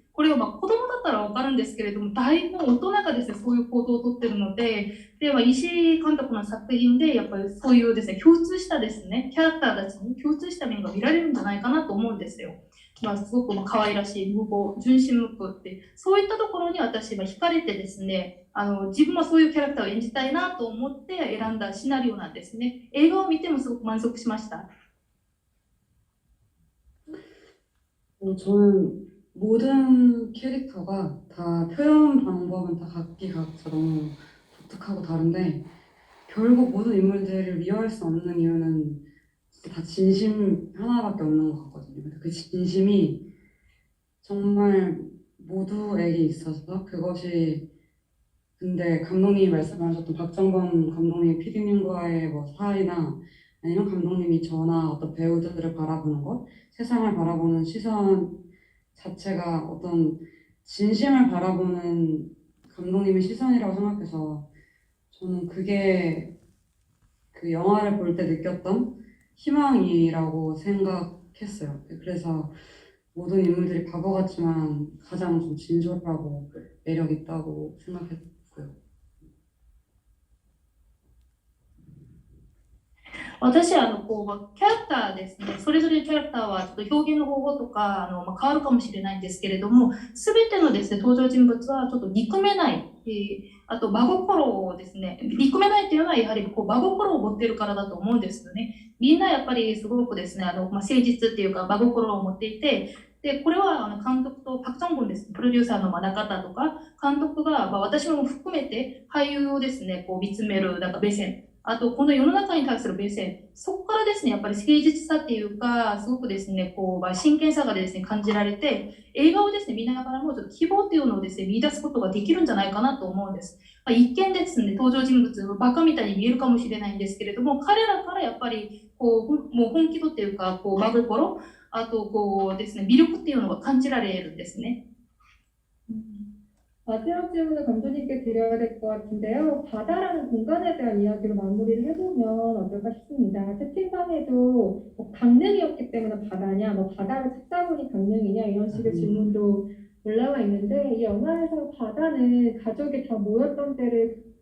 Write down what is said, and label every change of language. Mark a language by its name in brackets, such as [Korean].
[Japanese] これは子供だったらわかるんですけれども、だいぶ大人がですね、そういう行動をとってるので、石井監督の作品で、やっぱりそういうですね、共通したですね、キャラクターたちに共通した面が見られるんじゃないかなと思うんですよ。すごく可愛らしい、無謀、純真無垢って、そういったところに私は惹かれてですね、自分はそういうキャラクターを演じたいなと思って選んだシナリオなんですね。映画を見てもすごく満足しました。 [Korean] 저는 모든 캐릭터가 다 표현 방법은 다 각자 너무 독특하고 다른데 결국 모든 인물들을 미워할 수 없는 이유는 진짜 다 진심 하나밖에 없는 것 같거든요. 그 진심이 정말 모두에게 있어서 그것이 근데 감독님이 말씀하셨던 박정범 감독님, PD님과의 뭐 사이나 아니면 감독님이 저나 어떤 배우들을 바라보는 것, 세상을 바라보는 시선 자체가 어떤 진심을 바라보는 감독님의 시선이라고 생각해서 저는 그게 그 영화를 볼 때 느꼈던 희망이라고 생각했어요. 그래서 모든 인물들이 바보 같지만 가장 좀 진솔하고 매력 있다고 생각했고요. [Japanese] 私はキャラクターですね、それぞれのキャラクターはちょっと表現の方法とか変わるかもしれないんですけれども、すべてのですね、登場人物はちょっと憎めない、あと真心をですね、憎めないっていうのはやはり真心を持っているからだと思うんですよね。みんなやっぱりすごくですね、誠実っていうか真心を持っていて、でこれは監督とパク・チョンゴンです、プロデューサーの中田とか監督が、私も含めて俳優をですね、見つめるなんか目線、あとこの世の中に対する目線、そこからですね、やっぱり誠実さっていうか、すごくですね、真剣さがですね、感じられて、映画をですね、見ながらもちょっと希望っていうのをですね、見出すことができるんじゃないかなと思うんです。一見ですね、登場人物、バカみたいに見えるかもしれないんですけれども、彼らからやっぱり、もう本気度っていうか、真心、あとですね、魅力っていうのが感じられるんですね。 [Korean] 마지막 질문을 감독님께 드려야 될 것 같은데요. 바다라는 공간에 대한 이야기로 마무리를 해보면 어떨까 싶습니다. 채팅방에도 강릉이었기 때문에 바다냐, 바다를 찾다 보니 강릉이냐 이런 식의 질문도 올라와 있는데 이 영화에서 바다는 가족이 다 모였던 때를